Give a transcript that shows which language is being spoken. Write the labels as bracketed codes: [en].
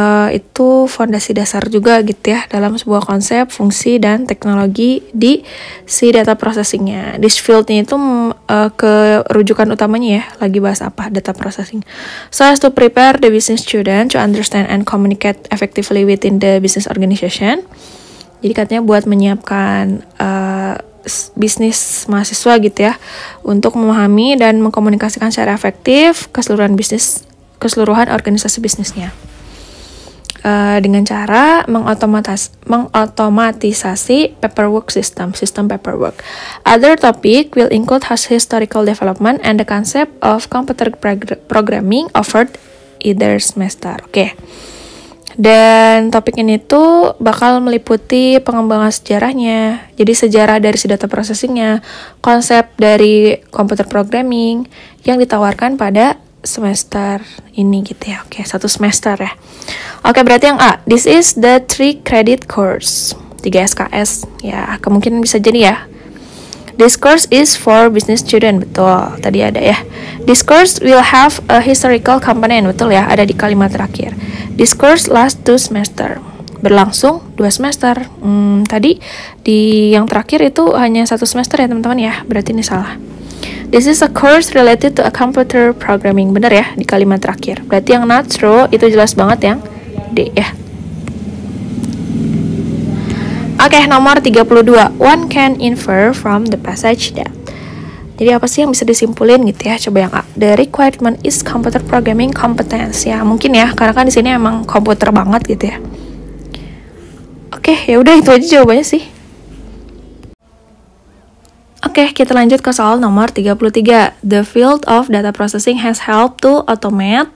[id] itu fondasi dasar juga gitu ya dalam sebuah konsep, fungsi, dan teknologi di si data processingnya. This field-nya itu ke rujukan utamanya ya, lagi bahas apa, data processing. [en] So as to prepare the business student to understand and communicate effectively within the business organization. [id] Jadi katanya buat menyiapkan bisnis mahasiswa gitu ya, untuk memahami dan mengkomunikasikan secara efektif keseluruhan organisasi bisnisnya. Dengan cara mengotomatisasi paperwork system paperwork. [en] Other topic will include historical development and the concept of computer programming offered either semester. [id] Oke. Dan topik ini tuh bakal meliputi pengembangan sejarahnya. Jadi sejarah dari si data processingnya, konsep dari computer programming yang ditawarkan pada semester ini gitu ya. Oke, 1 semester ya. Oke, berarti yang A, [en] this is the 3 credit course, [id] 3 SKS ya, kemungkinan bisa jadi ya. [en] This course is for business student, [id] betul, tadi ada ya. [en] This course will have a historical component, [id] betul ya, ada di kalimat terakhir. [en] This course lasts 2 semester, [id] berlangsung 2 semester. Tadi di yang terakhir itu hanya 1 semester ya teman-teman ya, berarti ini salah. [en] This is a course related to a computer programming. [id] Bener ya, di kalimat terakhir. Berarti yang not true itu jelas banget yang D ya. Oke, nomor 32. [en] One can infer from the passage that. [id] Jadi apa sih yang bisa disimpulin gitu ya? Coba yang A. [en] The requirement is computer programming competence. [id] Ya, mungkin ya, karena kan di sini emang komputer banget gitu ya. Oke, ya udah itu aja jawabannya sih. Oke, kita lanjut ke soal nomor 33. [en] The field of data processing has helped to automate.